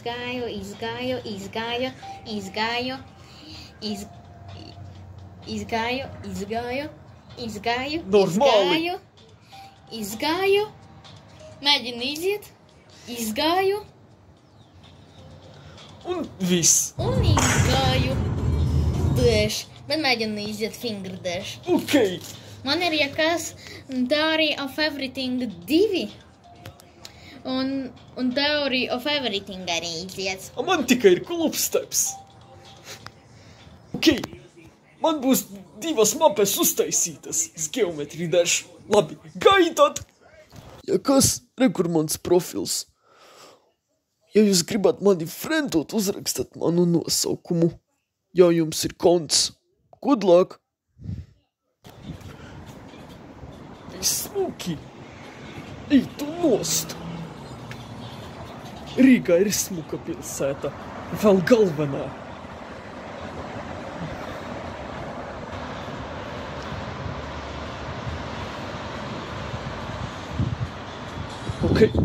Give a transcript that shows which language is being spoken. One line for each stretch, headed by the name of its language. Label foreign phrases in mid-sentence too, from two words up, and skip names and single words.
Latvian: Normāli. Izgāju. Mēģinu iziet. Izgāju. Un viss. Un izgāju. Dash. Bet mēģinu iziet
English: finger dash.
Latvian: Ok. Man ir, ja kas, Theory of Everything 2. Un Theory of Everything arī iziet. Man tikai ir klubsteps. Ok, man būs 2 mapes uztaisītas. Es geometriju dažu. Labi, gaidat! Ja kas, rekur mans profils. Ja jūs gribat mani friendot, uzrakstat manu nosaukumu. Ja jums ir konts.
English: Good luck!
Latvian: Smuki! Ej tu nost! Rīgā ir smuka pilsēta. Vēl galvenā. Ok.